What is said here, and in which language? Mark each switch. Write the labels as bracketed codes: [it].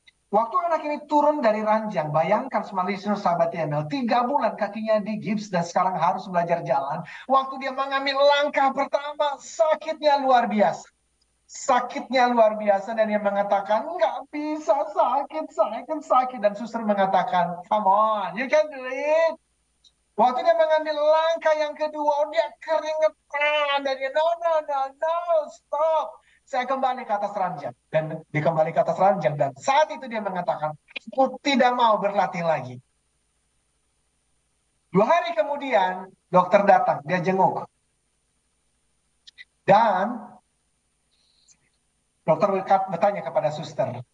[id] Waktu anak ini turun dari ranjang, bayangkan semua listener sahabat TML, 3 bulan kakinya digips dan sekarang harus belajar jalan. Waktu dia mengambil langkah pertama, sakitnya luar biasa. Sakitnya luar biasa dan dia mengatakan, nggak bisa, sakit. Dan suster mengatakan, [en] come on, you can do it. [id] Waktu dia mengambil langkah yang kedua, dia keringetan. Dan dia, [en] no, stop. [id] Saya kembali ke atas ranjang. Dan dikembali ke atas ranjang. Dan saat itu dia mengatakan, aku tidak mau berlatih lagi. 2 hari kemudian, dokter datang. Dia jenguk. Dan dokter bertanya kepada suster.